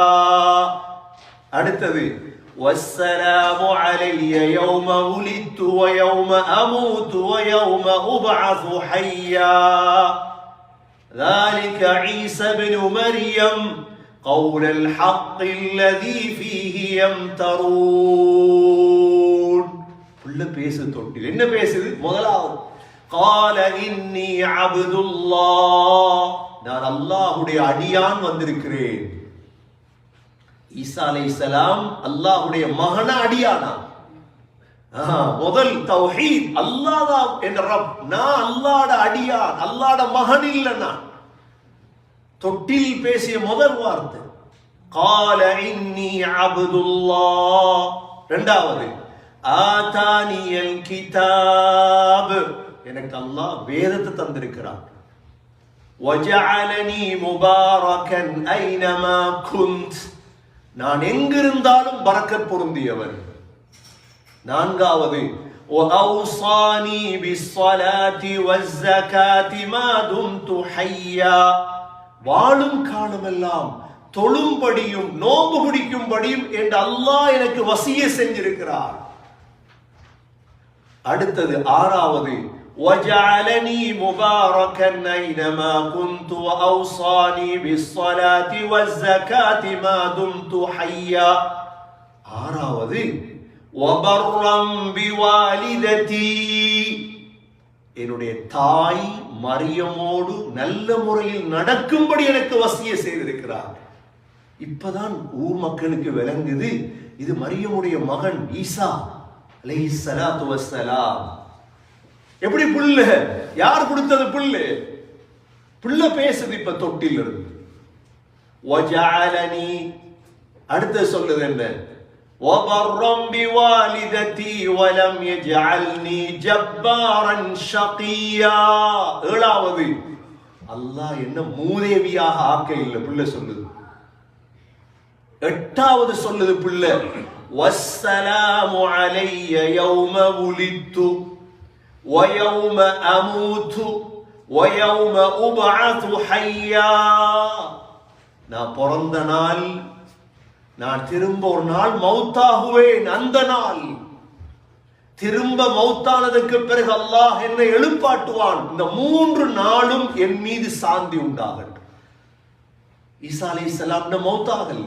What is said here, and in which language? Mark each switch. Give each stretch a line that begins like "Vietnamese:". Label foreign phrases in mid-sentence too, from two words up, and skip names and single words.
Arabic: அடுத்தது والسلام علي يوم ولدت ويوم أموت ويوم أبعث حيا. ذلك عيسى بن مريم قول الحق الذي فيه يمترون.
Tamil: புள்ள பேசு தொட்டில் என்ன பேசுது? முதலாவது
Arabic: قال إني عبد الله.
Tamil: நான் அல்லாஹ்வுடைய அடியான் வந்திருக்கிறேன். ஈசா அலைஹிஸ்ஸலாம் அல்லாஹ்வுடைய மகனா அடியானா? முதல் தௌஹீத். அல்லாஹ் தான் என்ற ரப். நான் அல்லாஹ்வுடைய அடியான், அல்லாஹ்வுடைய மகன் இல்ல. நான் தொட்டில் பேசிய முதல் வார்த்தை
Arabic: قال إني عبد الله. இரண்டாவது آتاني الكتاب.
Tamil: எனக்கு அல்லாஹ் வேதத்தை தந்திருக்கிறான்.
Arabic: وجعلني مباركا أينما كنت.
Tamil: நான் எங்கிருந்தாலும் பரக்கத் பொருந்தியவன்.
Arabic: நான்காவது وأوصاني بالصلاة والزكاة ما دمت حيا.
Tamil: வாழும் காலமெல்லாம் தொழும்படியும் நோன்பு பிடிக்கும்படியும் என்று அல்லாஹ் எனக்கு வசிய செஞ்சிருக்கிறார். அடுத்தது ஆறாவது
Arabic: وجعلني مباركا أينما كنت وأوصاني بالصلاة والزكاة ما دمت حيا. ஆறாவது وبرا بوالدتي.
Tamil: என்னுடைய தாய் மரியமோடு நல்ல முறையில் நடக்கும்படி எனக்கு வசிய செய்திருக்கிறார். இப்பதான் ஊர் மக்களுக்கு விளங்குது, இது மரியமுடைய மகன் ஈசா
Arabic: عليه الصلاة والسلام.
Tamil: எப்படி புள்ள? யார் கொடுத்தது புள்ள? புள்ள பேசுது இப்ப தொட்டில் இருந்து. وجعلني. அடுத்து சொல்லுது என்ன?
Arabic: وبرا بوالدتي ولم يجعلني جبارا شقيا.
Tamil: ஏழாவது அல்லாஹ் என்ன மூதேவியாக ஆக்க இல்லை புள்ள சொல்லுது. எட்டாவது சொல்லுது புள்ள
Arabic: والسلام علي يوم ولدت ويوم أموت ويوم أبعث حيا.
Tamil: நான் பிறந்த நாள், நான் திரும்ப ஒரு நாள் மௌத்தாகுவேன், அந்த நாள் திரும்ப மௌத்தானதுக்கு பிறகு அல்லாஹ் என்னை எழுப்பாட்டுவான். இந்த 3 நாளும் என் மீது சாந்தி உண்டாகட்டும். ஈசா அலைஹிஸ்ஸலாம் மௌத்தாகல.